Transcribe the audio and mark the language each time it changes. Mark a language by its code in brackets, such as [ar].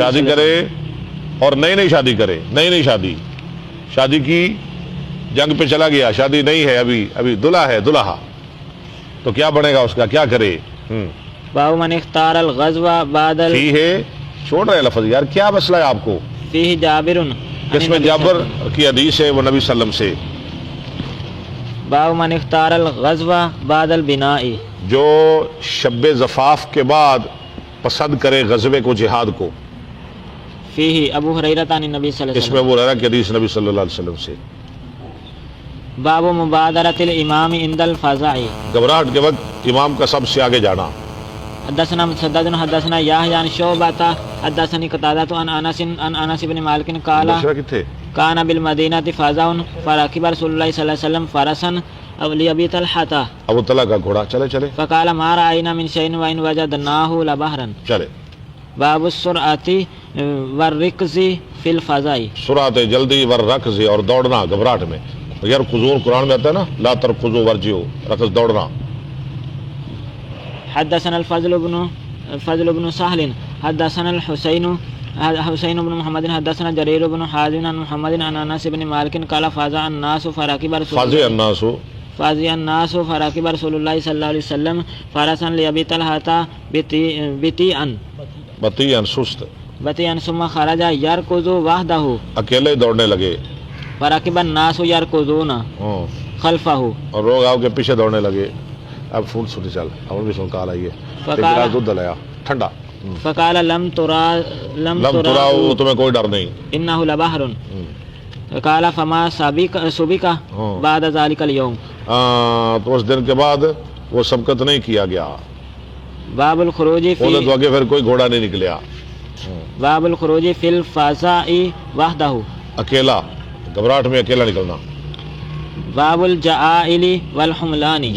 [ur] شادی کرے اور نئی شادی کرے، نئی شادی کی، جنگ پہ چلا گیا، شادی نہیں ہے، ابھی دلہا ہے، دلہا، تو کیا بنے گا اس کا، کیا کرے. [ar] باب من اختار الغزو بعد [ur] فی ہے، چھوڑ رہے لفظ یار، کیا مسئلہ ہے آپ کو. [ar] فيه جابر [ur] جس میں جابر کی حدیث ہے وہ نبی صلی اللہ علیہ وسلم سے. [ar] باب من اختار الغزو بعد البناء. [ur] جو شب زفاف کے بعد پسند کرے غزوے کو، جہاد کو. [ar] فيه ابو ہریرہ عن النبی صلی اللہ [ur] اس [ar] علیہ [ur] میں [ar] وسلم. [ur] وہ رہا کہ حدیث نبی صلی اللہ علیہ وسلم سے. [ar] باب مبادرۃ الامام عند الفزع. [ur] گھبراہٹ کے وقت امام کا سب سے آگے جانا. [ar] حدثنا مسدد حدثنا یحیی عن شعبہ حدثنی قتادہ عن انس بن مالک قال [ur] دوسرا کتنے [ar] کان بالمدینہ فزع فركب رسول اللہ صلی اللہ علیہ وسلم فرسا لأبی طلحہ [ur] ابو طلحہ کا گھوڑا. چلے [ar] فقال ما رأينا من شيء وإن وجدناه لبحرا. [ur] چلے. [ar] باب السرعۃ والرکض فی الفزع. [ur] سرعت جلدی ورکض اور دوڑنا گھبراہٹ میں. یار قزور قرآن میں آتا ہے نا، [ar] لا ترکضوا ورجعوا، [ur] رکض دوڑنا. [ar] حدثنا الفضل بن سهل حدثنا حسین بن محمد حدثنا جریر بن حازم عن محمد عن انس بن مالک قال فزع الناس فركب رسول فازی الناس فركب رسول اللہ صلی اللہ علیہ وسلم فرسا لأبی طلحہ بطیئا ثم خرج يركض وحده. [ur] اکیلے دوڑنے لگے. [ar] فركب الناس يركضون خلفه. [ur] اور لوگ آپ کے پیچھے دوڑنے لگے. اب فون سنی چل ہم بھی سن کال آئیے دودھ لایا ٹھنڈا. [ar] فقال لم ترى [ur] تمہیں کوئی ڈر نہیں. [ar] انه لبحر. قال فما سبق بعد ذلك اليوم. [ur] تو اس دن کے بعد وہ سبقت نہیں کیا گیا. [ar] باب الخروج [ur] تو آگے پھر کوئی گھوڑا نہیں نکلیا. [ar] باب الخروج فی الفزع وحده. [ur] اکیلا، گھبراہٹ میں اکیلا نکلنا. [ar] باب الجعائل والحملان.